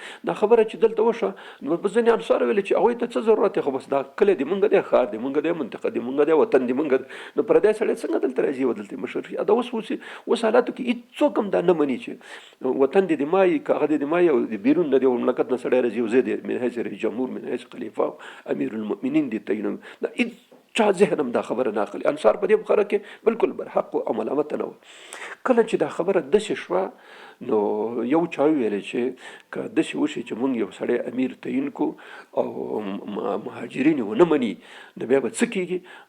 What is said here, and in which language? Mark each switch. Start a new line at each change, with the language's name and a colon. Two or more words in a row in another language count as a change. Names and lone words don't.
Pashto: دا خبره چې دلته وشوه، نو په ځینې انصار ویل چې هغوی ته څه ضرورت دی، خو بس دا کلی دی مونږ دی، ښار دی مونږ دی، منطقه دی مونږ دی، وطن دی مونږ دی. نو پردی سړی څنګه دلته راځي او دلته مشر شي؟ دا اوس حالاتو کې هېڅوک هم دا نه مني چې وطن دی د مایي، که هغه دی د مایي او د بیرون د دې مملکت نه سړی راځي او زه د من حیث رئیس جمهور، من حیث خلیفه أمیرالمؤمنین دی تعینوم. دا چا ذهن هم دا خبره نه اخلي. انصار په دې خبره کې بالکل برحق او ملامت نه و. کله چې دا خبره داسې شوه، نو یو چا ویل چې که داسې وشي چې مونږ یو سړی امیر تعین کو او مهاجرین ونه مني، نو بیا به څه کېږي؟